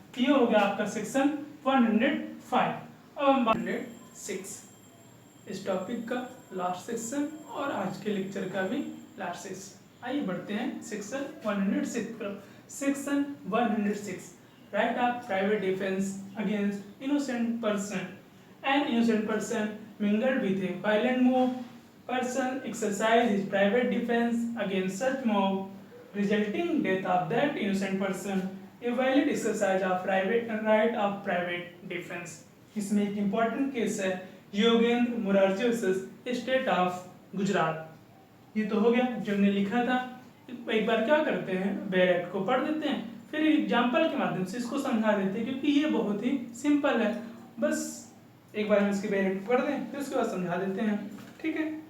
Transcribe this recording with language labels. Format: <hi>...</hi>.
<hi>ये हो गया आपका सेक्शन 105। अब हम 106 इस टॉपिक का लास्ट सेक्शन और आज के लेक्चर का भी लास्ट सेक्शन। आइए बढ़ते हैं सेक्शन 106 पर। Section 106</hi> <en>Right of private defence against innocent person. An innocent person mingled with a violent mob person exercise his private defense against such mob, resulting death of that innocent person. A violent exercise of right of private defense.</en> <hi>इसमें एक important case है Yogendra Morarji versus state of Gujarat. ये तो हो गया जो हमने लिखा था। एक बार क्या करते हैं बैरेक्ट को पढ़ देते हैं, फिर एग्जाम्पल के माध्यम से इसको समझा देते हैं, क्योंकि ये बहुत ही सिंपल है। बस एक बार हम इसके बैरेक्ट पढ़ दें फिर उसके बाद समझा देते हैं, ठीक है।</hi>